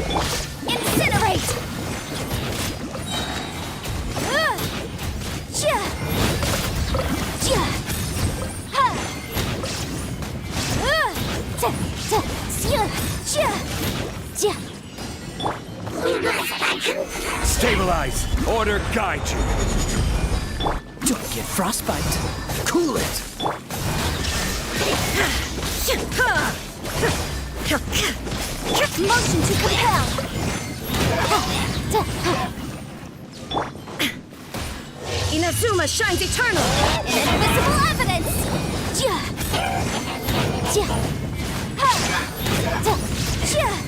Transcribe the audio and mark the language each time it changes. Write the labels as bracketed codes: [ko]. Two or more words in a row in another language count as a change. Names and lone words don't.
[en] Incinerate! Ja! Ja! Ha! Ta! Ta! Ja! Ja! Ja! Stabilize! Order guide you! Don't get frostbite. Cool it. Motion to compel! Inazuma shines eternal! Invisible evidence! Ja! Ja! Ha! Ta! Ja!